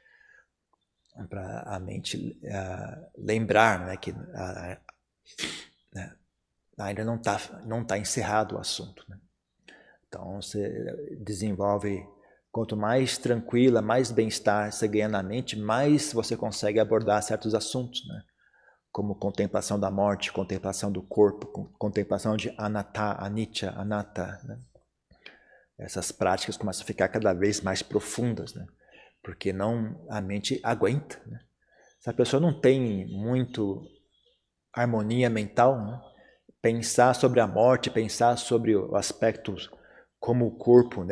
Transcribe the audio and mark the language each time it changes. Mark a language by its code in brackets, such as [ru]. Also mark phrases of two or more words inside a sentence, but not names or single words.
[pt] Para a mente lembrar, né, que né, ainda não tá encerrado o assunto, né? Então você desenvolve, quanto mais tranquila, mais bem-estar você ganha na mente, mais você consegue abordar certos assuntos, né? Como contemplação da morte, contemplação do corpo, contemplação de anatta, anicca, anatta, né? Essas práticas começam a ficar cada vez mais profundas, né? Porque a mente aguenta, né? Se a pessoa não tem muito harmonia mental, né? Pensar sobre a morte, pensar sobre o aspecto como o corpo, né?